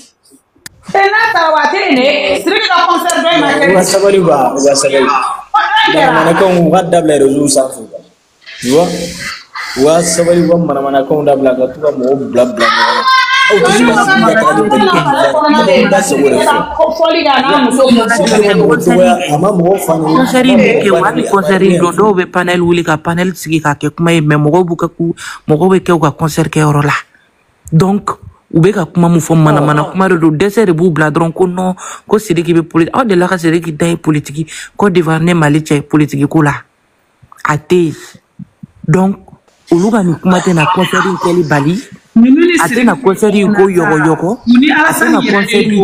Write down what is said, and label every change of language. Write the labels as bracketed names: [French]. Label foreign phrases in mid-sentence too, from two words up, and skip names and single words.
[Bambara] n'a taara waati ne sirigi ka concert dɔ in ma kɛ u ka sabali ba u ka sabali manamanakanw u ka dabila réseau sanfɛ [French] quoi tu vois [Bambara] u ka sabali u ka manamanakanw dabila ka to ka mɔgɔw bila ɲɔgɔn na aw tɛ se ka sigi ka taga ni bɛnni kɛ da sago de fɔ fɔli ka n'a muso a ma mɔgɔw fa ɲɔgɔn concert in bɛ kɛ wa hali concert in don dɔw bɛ panel wuli ka panel sigi ka kɛ kuma ye mais mɔgɔw bɛ kɛ u ka concert kɛyɔrɔ la donc u bɛ ka kuma mun fɔ manamana kuma de don dɛsɛ de b'u bila dɔrɔn ko non ko Sidiki bɛ politique aw delila ka Sidiki da ye politique Côte d'Ivoire ne Mali cɛ politique ko la a tɛ yen donc olu ka nin kuma tɛ na concert in kɛli bali a tɛ na concert in ko yɔgɔyɔgɔ a tɛ na concert in